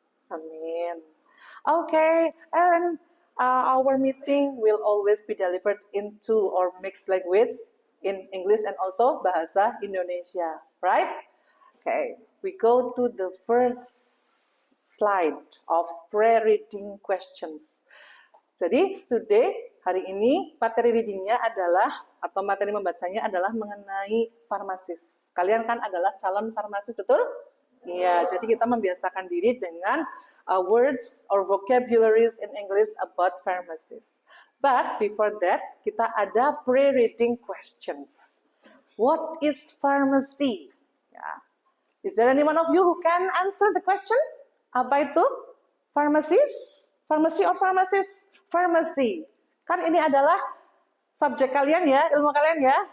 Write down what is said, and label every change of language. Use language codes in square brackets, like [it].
[en] Amin. Okay, and our meeting will always be delivered in two or mixed language, in English and also Bahasa Indonesia, right? Okay, we go to the first slide of pre-reading questions. [id] Jadi, hari ini, materi readingnya adalah, atau materi membacanya adalah mengenai farmasis. Kalian kan adalah calon farmasis, betul? Iya, jadi kita membiasakan diri dengan [en] words or vocabularies in English about pharmacies. But before that, [id] kita ada [en] pre-reading questions. What is pharmacy? Ya. Is there any one of you who can answer the question? [id] Apa itu? [en] Pharmacist? Pharmacy or pharmacist? Pharmacy. [id] Kan ini adalah subjek kalian ya, ilmu kalian ya.